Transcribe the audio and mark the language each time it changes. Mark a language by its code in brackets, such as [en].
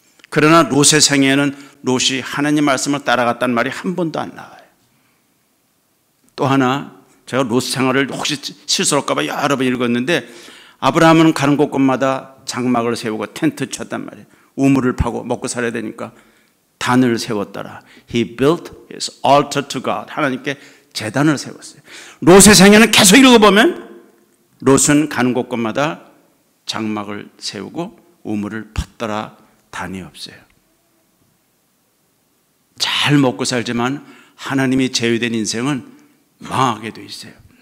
[ko] 그러나 롯의 생애에는 롯이 하나님 말씀을 따라갔다는 말이 한 번도 안 나와요. 또 하나, 제가 롯 생활을 혹시 실수할까 봐 여러 번 읽었는데, 아브라함은 가는 곳곳마다 장막을 세우고 텐트 쳤단 말이에요. 우물을 파고 먹고 살아야 되니까 단을 세웠더라. [en] He built his altar to God. [ko] 하나님께 제단을 세웠어요. 롯의 생애는 계속 읽어보면 롯은 가는 곳곳마다 장막을 세우고 우물을 팠더라. 단이 없어요. 잘 먹고 살지만 하나님이 제외된 인생은 망하게 돼 있어요.